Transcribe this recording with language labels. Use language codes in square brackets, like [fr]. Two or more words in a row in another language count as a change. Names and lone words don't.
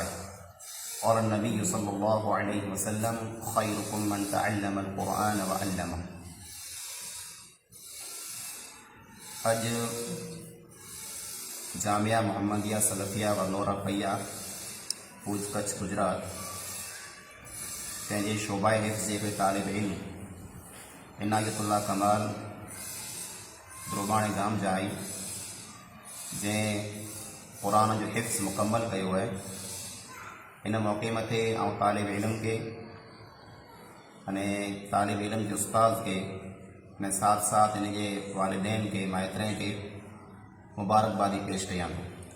[ar] قال النبی صلی اللہ علیہ وسلم خیرکم من تعلم القرآن وعلمہ۔ [sd] اج جامعہ محمدیہ سلفیہ ورنورہ پیا بھوج کچھ گجرات पंहिंजे शोभा हिफ़्ज़ जे हिकिड़े तालिब इल्म इनायतुल्लाह कमाल द्रोबाणे गाम जा आई जंहिं क़ुरान जो हिफ़्ज़ मुकम्मल कयो आहे। हिन मौक़े मथे आउं तालिब इल्म खे अने तालिब इल्म जे उस्ताद खे अने साथ साथ हिन जे वालिदैन खे माइतरनि खे मुबारकबादी पेश कयां थो।